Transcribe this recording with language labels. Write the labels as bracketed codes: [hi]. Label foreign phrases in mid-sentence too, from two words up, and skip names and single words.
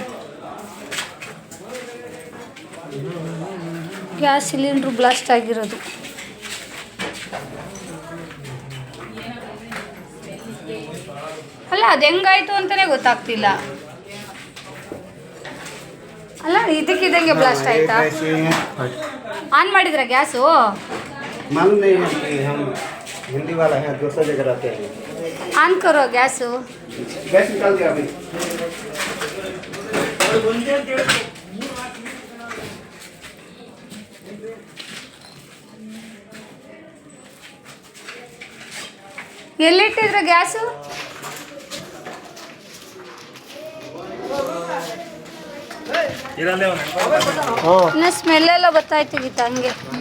[en] gas cylinder blast [kn] ಆಗಿರೋದು. ಅಲ್ಲ ಅದು ಹೆಂಗಾಯ್ತು ಅಂತಲೇ ಗೊತ್ತಾಗ್ತಿಲ್ಲ. ಅಲ್ಲ ಇದಕ್ಕಿದ್ದಂಗೆ ಬ್ಲಾಸ್ಟ್ ಆಯ್ತಾ? ಆನ್ ಮಾಡಿದ್ರ ಗ್ಯಾಸು? [hi] हिंदी वाला है दूसरा जगह रहते हैं. ऑन करो गैस. गैस निकाल दिया अभी. [kn] ಎಲ್ಲಿಟ್ಟಿದ್ರ ಗ್ಯಾಸು? ಇನ್ನು ಸ್ಮೆಲ್ಲೆಲ್ಲ ಬರ್ತಾಯ್ತು ಗೀತ ಹಂಗೆ.